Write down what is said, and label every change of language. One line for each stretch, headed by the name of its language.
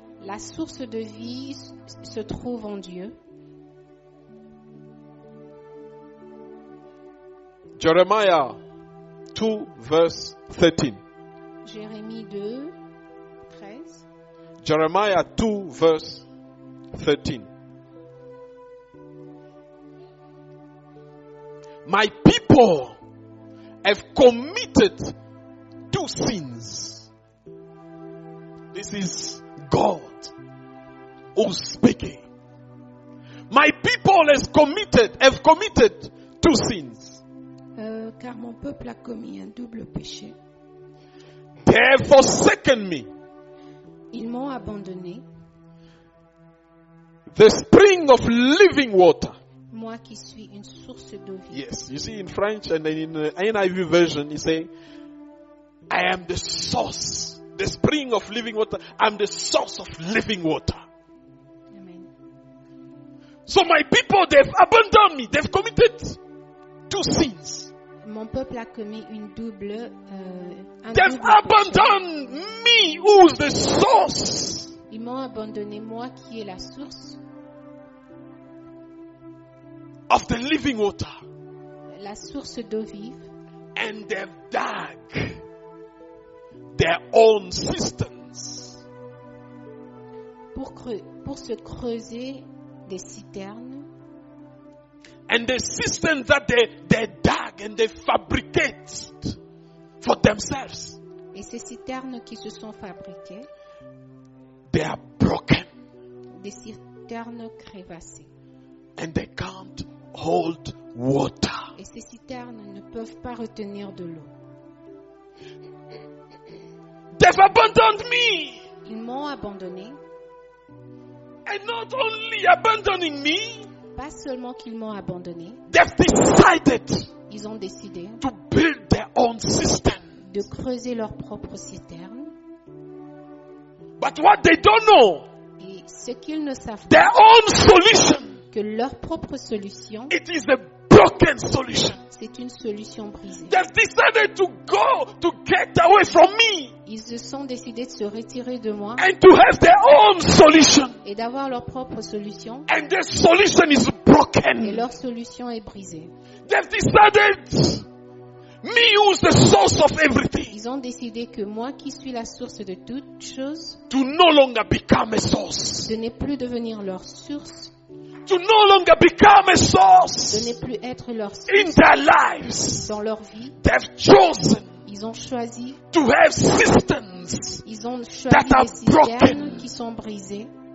French: La source de vie se trouve en Dieu.
English: Jeremiah 2 verse 13.
French: Jérémie 2, 13.
English: Jeremiah 2 verse 13. My people have committed two sins. This is God who's speaking. My people have committed two sins.
French: Car mon peuple a commis un double péché.
English: They have forsaken me,
French: Ils m'ont abandonné,
English: The spring of living water.
French: moi qui suis une source d'eau vive.
English: Yes, you see in French and in NIV version, he say, I am the source, the spring of living water. I'm the source of living water. Amen. So my people, they've abandoned me. They've committed two sins.
French: Mon peuple a commis un
English: They've
French: double péché.
English: abandoned me, who's the source.
French: Ils m'ont abandonné, moi qui est la source,
English: Of the living water.
French: la source d'eau vive.
English: And they've dug their own cisterns.
French: Pour se creuser des citernes.
English: And the cisterns that they dug and they fabricated for themselves,
French: Et ces citernes qui se sont fabriquées,
English: they are broken.
French: des citernes crévassées.
English: And they can't hold water.
French: Et ces citernes ne peuvent pas retenir de l'eau.
English: They've abandoned me.
French: Ils m'ont abandonné.
English: And not only abandoning me,
French: Pas seulement qu'ils m'ont abandonné,
English: they've decided
French: ils ont décidé
English: to build their own system.
French: de creuser leur propre citerne.
English: But what they don't know,
French: Et ce qu'ils ne savent
English: their
French: pas,
English: own solution,
French: que leur propre solution,
English: it is a broken solution.
French: c'est une solution brisée.
English: They've decided to go to get away from me
French: Ils se sont décidés de se retirer de moi
English: and to have their own solution.
French: et d'avoir leur propre solution.
English: And their solution is
French: Et
English: broken.
French: leur solution est brisée.
English: They've decided me who's the source of everything
French: Ils ont décidé que moi qui suis la source de toutes choses,
English: to no longer become a source.
French: de ne plus devenir leur source,
English: To no longer become a
French: de
English: source
French: ne plus être leur
English: in
French: source
English: their lives.
French: dans leur vie.
English: They've chosen
French: Ils ont choisi,
English: to have systems
French: ils ont choisi
English: that are
French: des citernes
English: broken.
French: qui sont brisées.